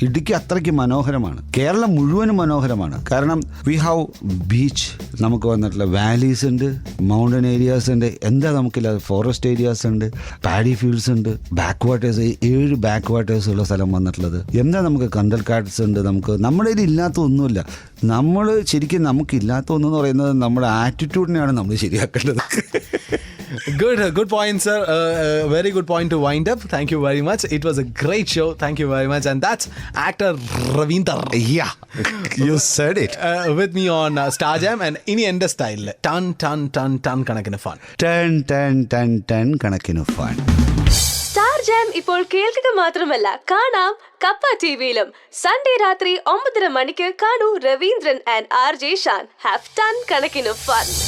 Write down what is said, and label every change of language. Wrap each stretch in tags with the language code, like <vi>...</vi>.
<ml>ഇടുക്കി അത്രയ്ക്ക് മനോഹരമാണ്. കേരളം മുഴുവനും മനോഹരമാണ്. കാരണം</ml> <en>we have beach,</en> <ml>നമുക്ക് വന്നിട്ടുള്ള വാലീസ് ഉണ്ട്, മൗണ്ടൻ ഏരിയാസ് ഉണ്ട്, എന്താ നമുക്കില്ല, ഫോറസ്റ്റ് ഏരിയാസ് ഉണ്ട്, പാഡി ഫീൽഡ്സ് ഉണ്ട്, ബാക്ക് വാട്ടേഴ്സ്, 7 ബാക്ക് വാട്ടേഴ്സ് ഉള്ള സ്ഥലം വന്നിട്ടുള്ളത്. എന്താ നമുക്ക് കണ്ടൽക്കാട്ട്സ് ഉണ്ട്. നമുക്ക് നമ്മുടെ കയ്യിൽ ഇല്ലാത്ത ഒന്നുമില്ല. നമ്മൾ ശരിക്കും നമുക്കില്ലാത്ത ഒന്നെന്ന് പറയുന്നത് നമ്മുടെ ആറ്റിറ്റ്യൂഡിനെയാണ് നമ്മൾ ശരിയാക്കേണ്ടത്.</ml> <en>Good point, sir. Very good point to wind up. Thank you very much. It was a great show. Thank you very much. And that's actor Ravindran. Yeah, you said it. With me on Star Jam. And ini ende style ton കണക്കിന് fun.</en> <ml>10 കണക്കിന് fun. Star jam ഇപ്പോൾ കേൾക്കുക മാത്രമല്ല, കാണാം കപ്പ ടിവിയിലും. Sunday രാത്രി 9:30 മണിക്ക് കാണൂ Raveendran and RJ Shaan. Have ton കണക്കിന് ഫൺ.</ml>